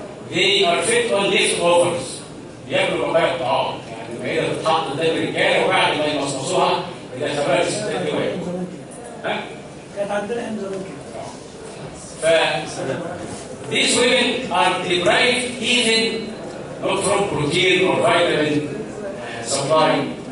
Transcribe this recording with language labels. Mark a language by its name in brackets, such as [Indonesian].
[English] They are fed on leftovers. [Arabic] بياكلوا بقايا الطعام، يعني المائدة بتتحط قدام الرجالة وبعد ما يمصمصوها يدخلوها في الستات دي وياكلوا. كانت عندنا احنا زمان كده. [English] These women are deprived even not from protein or vitamin supply.